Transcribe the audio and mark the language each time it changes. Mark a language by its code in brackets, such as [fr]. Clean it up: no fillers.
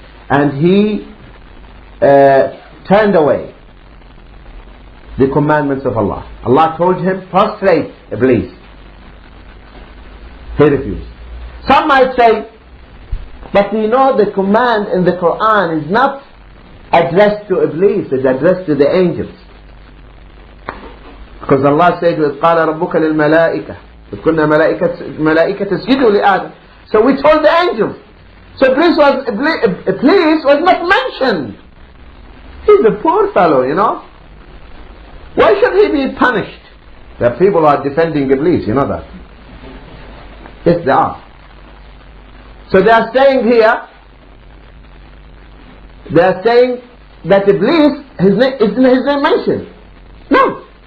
[en] and he turned away the commandments of Allah. Allah told him, prostrate, Iblis. He refused. Some might say, but we know the command in the Quran is not addressed to Iblis, it's addressed to the angels. Because Allah said, [ar] وَإِذْ قَالَ رَبُّكَ لِلْمَلَائِكَةِ إِذْ كُنَّا مَلَائِكَةَ اسْجُدُوا لِآدَمَ. [en] So we told the angels. So Iblis was not mentioned. He's a poor fellow, you know. Why should he be punished? There are people who are defending Iblis, you know that. Yes, they are. So they are saying here, they are saying that Iblis, his name mentioned. No.